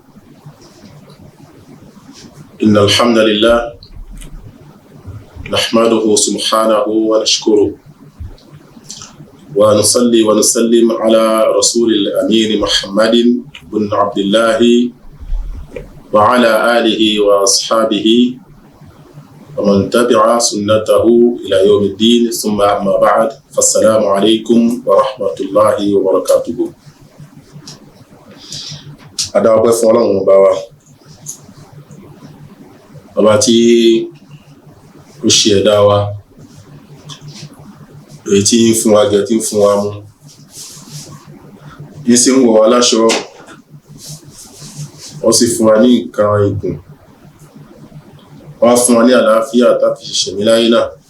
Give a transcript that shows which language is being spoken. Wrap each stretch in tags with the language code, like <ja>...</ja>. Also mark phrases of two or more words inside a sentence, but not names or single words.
<ar>إن الحمد لله نحمده سبحانه ونشكره ونصلي ونسلم على رسول الأمين محمد بن عبد الله وعلى آله وأصحابه ومن تبع سنته إلى يوم الدين ثم أما بعد فالسلام عليكم ورحمة الله وبركاته.</ar> <yo>Adáwọ̀pẹ́ fún Ọlọ́run ọba wa, ọba tí ó ṣe ẹ̀dá wa, èyí tí ń fún wa jẹ, tí ń fún wa mu, yìí sì ń wọ̀ wá láṣọ, ó sì fún wa ní nǹkan ìgùn, wá fún wa ní àlàáfíà tàbí ṣẹ̀mí láyé náà.</yo>